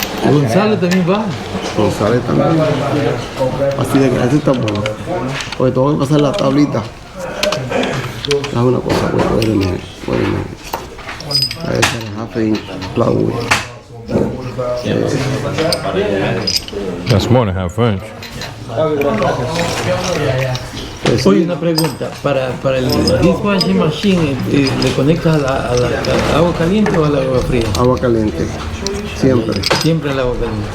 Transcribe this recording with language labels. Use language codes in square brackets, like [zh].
[es] Gonzalo también va. González también. Así de que este está bueno. Porque tengo que pasar la tablita. Haz una cosa, [en] wait a minute. I got a half inch plywood. That's more than half inch. [es] Oye, una pregunta. Para el dishwashing machine, ¿le conectas a la agua caliente o al agua fría? Agua caliente. Siempre. Siempre al agua caliente.